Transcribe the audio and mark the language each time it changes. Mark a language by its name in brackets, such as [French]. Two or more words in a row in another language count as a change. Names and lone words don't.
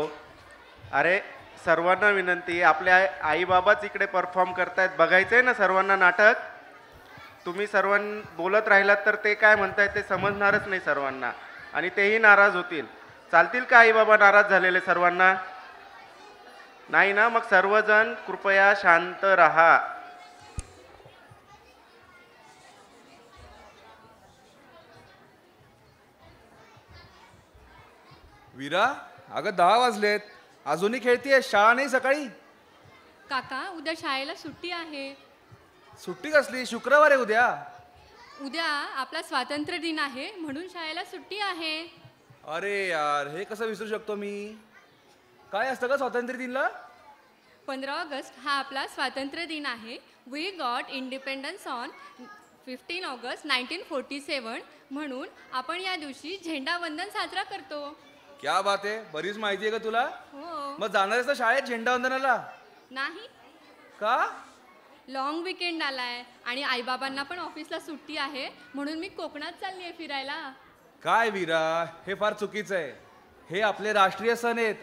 [Marathi] अरे सर्वांना विनंती, आपल्या आई बाबाच इकडे परफॉर्म करतायत, बघायचंय ना सर्वांना नाटक. तुम्ही सर्वांनी बोलत राहिलात तर ते काय म्हणतायत ते समजणारच नाही सर्वांना आणि तेही नाराज होतील. चालतील का आई बाबा नाराज झालेले सर्वांना? नाही ना? मग सर्वजण कृपया शांत रहा. वीरा, अगं 10 वाजलेत, अजूनही खेळतीये? शाळा नाही सकाळी? काका, उद्या शाळेला सुट्टी आहे. सुट्टी कसली? शुक्रवार आहे उद्या. उद्या आपला स्वातंत्र्य दिन आहे म्हणून शाळेला सुट्टी आहे. अरे यार, हे कसं विसरू शकतो मी? काय असतं का स्वातंत्र्य दिनला? 15 ऑगस्ट हा आपला स्वातंत्र्य दिन आहे. [English] We got independence on 15 August 1947 [Marathi] म्हणून आपण या दिवशी झेंडावंदन साजरा करतो. [Hindi] क्या बात [Marathi] आहे, बरीच माहिती आहे का तुला? हो. मग जाणार आहेस ना शाळेत झेंडावंदनाला? नाही, का? [English] long weekend [Marathi] आलाय आणि आईबाबांना पण ऑफिसला सुट्टी आहे, म्हणून मी कोकणात चालली आहे फिरायला. काय वीरा, हे फार चुकीचं आहे. हे आपले राष्ट्रीय सण आहेत.